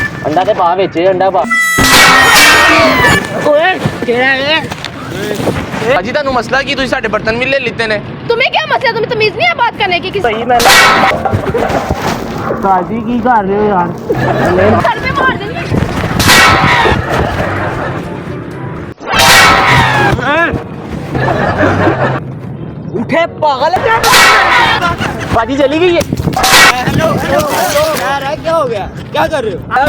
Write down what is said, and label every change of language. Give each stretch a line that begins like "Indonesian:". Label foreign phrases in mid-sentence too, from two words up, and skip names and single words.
Punjabi: ਅੰਡਾ ਤੇ ਪਾ ਵਿਚ ਅੰਡਾ ਪਾ ਓਏ ਕੇੜਾ ਹੈ अजी ਤੁਹਾਨੂੰ ਮਸਲਾ ਕੀ ਤੁਸੀਂ ਸਾਡੇ ਬਰਤਨ ਵੀ ਲੈ ਲਿੱਤੇ ਨੇ
Urdu: تمہیں کیا مسئلہ تمہیں تمیز نہیں ہے بات کرنے کی کسی صحیح میں باجی کی کر رہے ہو یار سر پہ مار دیں گے اٹھے پاگل باجی چلی گئی ہے یار کیا ہو گیا کیا کر رہے ہو